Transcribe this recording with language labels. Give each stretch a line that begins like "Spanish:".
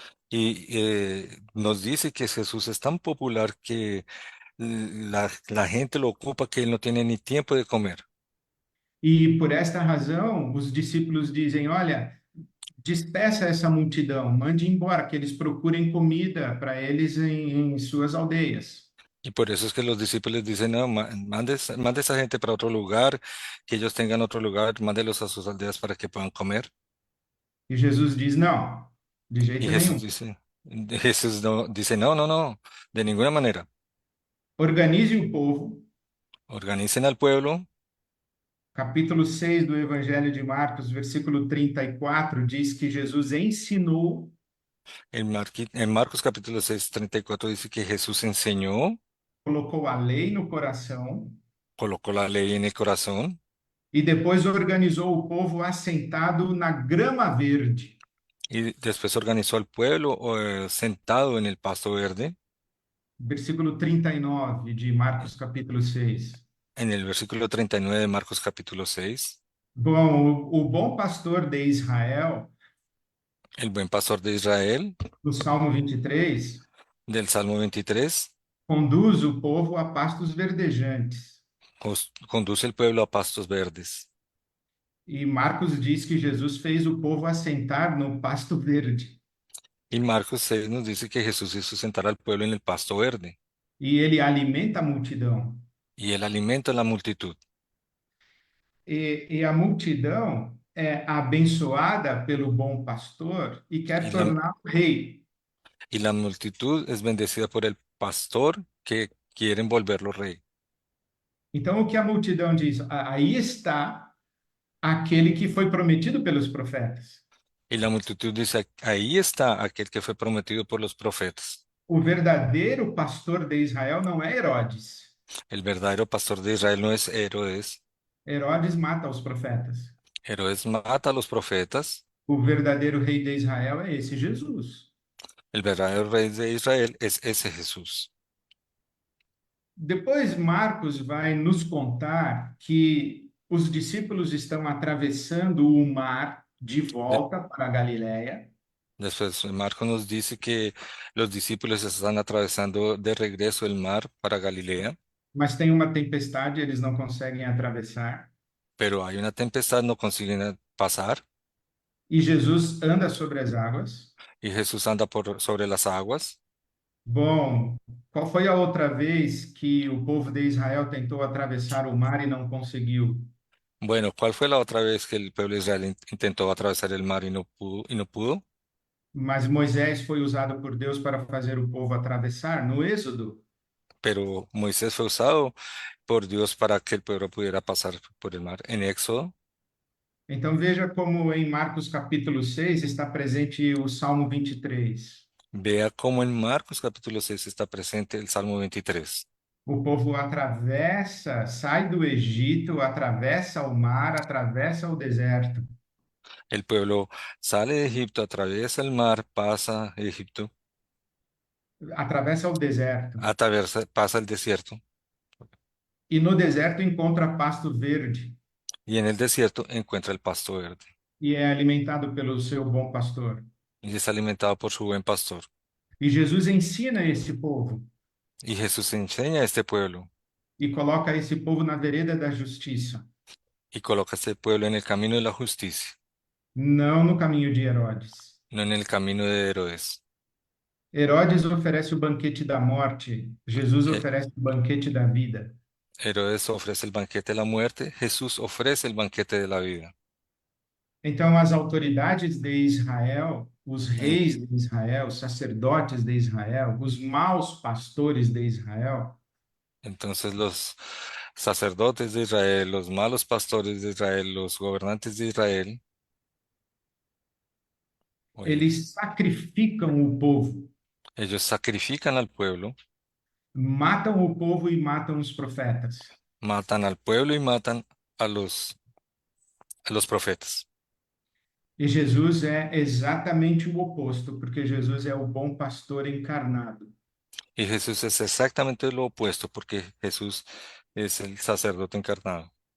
Spanish: y nos dice que Jesús es tan popular que la gente lo ocupa que él no tiene ni tiempo de comer.
Portuguese: E por esta razão, os discípulos dizem: Olha, despeça essa multidão, mande embora, que eles procurem comida para eles em suas aldeias.
Spanish: Y por eso es que los discípulos dicen, no, mande esa gente para otro lugar, que ellos tengan otro lugar, mándelos a sus aldeas para que puedan comer.
Portuguese: E Jesus diz: Não, de
Spanish: Y
Portuguese: jeito nenhum.
Spanish: Jesús no, dice, no, no, no, de ninguna manera.
Portuguese: Organize o povo.
Spanish: Organicen al pueblo.
Portuguese: Capítulo 6 do Evangelho de Marcos, versículo 34, diz que Jesus ensinou,
Spanish: En Marcos capítulo 6 34 dice que Jesús enseñó,
Portuguese: colocou a lei no coração
Spanish: colocó la ley en el corazón
Portuguese: e depois organizou o povo assentado na grama verde.
Spanish: y después organizó al pueblo sentado en el pasto verde.
Portuguese: Versículo 39 de Marcos, capítulo 6.
Spanish: En el versículo 39 de Marcos capítulo 6,
Portuguese: Bom, o bom pastor de Israel,
Spanish: el buen pastor de Israel,
Portuguese: no Salmo 23,
Spanish: del Salmo 23,
Portuguese: conduz o povo a pastos verdejantes.
Spanish: conduce el pueblo a pastos verdes.
Portuguese: E Marcos diz que Jesus fez o povo assentar no pasto verde.
Spanish: Y Marcos 6 nos dice que Jesús hizo sentar al pueblo en el pasto verde
Portuguese: E ele alimenta a multidão.
Spanish: y él alimenta a la multitud.
Portuguese: E a multidão é abençoada pelo bom pastor e quer
Spanish: Y la,
Portuguese: torná-lo rei.
Spanish: y la multitud es bendecida por el pastor que quieren volverlo rey.
Portuguese: Então, o que a multidão diz? Aí está aquele que foi prometido pelos profetas.
Spanish: Y la multitud dice, ahí está aquel que fue prometido por los profetas.
Portuguese: O verdadeiro pastor de Israel não é Herodes.
Spanish: El verdadero pastor de Israel no es Herodes.
Portuguese: Herodes mata os profetas.
Spanish: Herodes mata a los profetas.
Portuguese: O verdadeiro rei de Israel é esse Jesus.
Spanish: El verdadero rey de Israel es ese Jesús.
Portuguese: Depois, Marcos vai nos contar que os discípulos estão atravessando o mar de De- volta para a Galiléia.
Spanish: Después, Marco nos dice que los discípulos están atravesando de regreso el mar para Galilea,
Portuguese: Mas tem uma tempestade, eles não conseguem atravessar.
Spanish: pero hay una tempestad, no consiguen pasar
Portuguese: E Jesus anda sobre as águas.
Spanish: y Jesús anda sobre las aguas.
Portuguese: Bom, qual foi a outra vez que o povo de Israel tentou atravessar o mar e não conseguiu?
Spanish: Bueno, ¿cuál fue la otra vez que el pueblo de Israel intentó atravesar el mar y no pudo? Y no pudo?
Portuguese: Mas Moisés foi usado por Deus para fazer o povo atravessar no Êxodo.
Spanish: pero Moisés fue usado por Dios para que el pueblo pudiera pasar por el mar. En Éxodo,
Portuguese: Então veja como em Marcos capítulo 6 está presente o Salmo 23.
Spanish: vea cómo en Marcos capítulo 6 está presente el Salmo 23.
Portuguese: O povo atravessa, sai do Egito, atravessa o mar, atravessa o deserto.
Spanish: El pueblo sale de Egipto, atraviesa el mar, pasa Egipto,
Portuguese: Atravessa o deserto.
Spanish: pasa el desierto
Portuguese: E no deserto encontra pasto verde
Spanish: y en el desierto encuentra el pasto verde
Portuguese: e é alimentado pelo seu bom pastor.
Spanish: y es alimentado por su buen pastor.
Portuguese: E Jesus ensina esse povo
Spanish: Y Jesús enseña a este pueblo
Portuguese: e coloca esse povo na vereda da justiça,
Spanish: y coloca a este pueblo en el camino de la justicia,
Portuguese: não no caminho de Herodes.
Spanish: no en el camino de Herodes.
Portuguese: Herodes oferece o banquete da morte, Jesus Eh, oferece o banquete da vida.
Spanish: Herodes ofrece el banquete de la muerte, Jesús ofrece el banquete de la vida.
Portuguese: Então, as autoridades de Israel, os En- reis de Israel, os sacerdotes de Israel, os maus pastores de Israel,
Spanish: Entonces los sacerdotes de Israel, los malos pastores de Israel, los gobernantes de Israel, oye,
Portuguese: eles sacrificam o povo,
Spanish: ellos sacrifican al pueblo,
Portuguese: matam o povo e matam os profetas.
Spanish: matan al pueblo y matan a los profetas.
Portuguese: E Jesus é exatamente o oposto, porque Jesus é o bom pastor encarnado.
Spanish: Y Jesús es exactamente lo opuesto porque Jesús es el sacerdote encarnado.